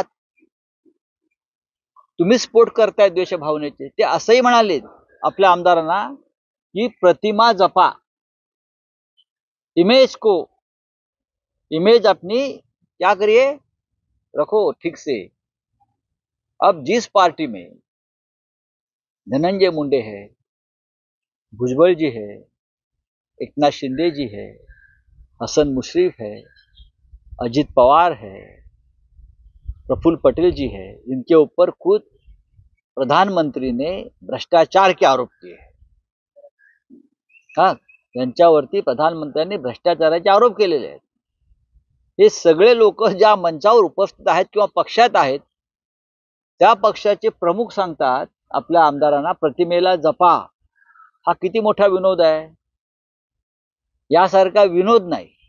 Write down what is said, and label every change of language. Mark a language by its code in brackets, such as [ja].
[mr] तुम्ही स्फोट करताय द्वेषभावनेचे. ते असंही म्हणाले आपल्या आमदारांना की प्रतिमा जपा, [hi] इमेज अपनी क्या करिए रखो ठीक से. अब जिस पार्टी में धनंजय मुंडे है, भुजबल जी है, एकनाथ शिंदे जी है, हसन मुश्रीफ है, अजित पवार है, प्रफुल्ल पटेल जी है, इनके ऊपर खुद प्रधानमंत्री ने भ्रष्टाचार के आरोप किए हैं. [mr] हाँ, यांच्यावरती प्रधानमंत्र्यांनी भ्रष्टाचाराचे आरोप केलेले आहेत. हे सगळे लोक ज्या मंचावर उपस्थित आहेत किंवा पक्षात आहेत त्या पक्षाचे प्रमुख सांगतात आपल्या आमदारांना प्रतिमेला जपा. हा किती मोठा विनोद आहे. यासारखा विनोद नाही.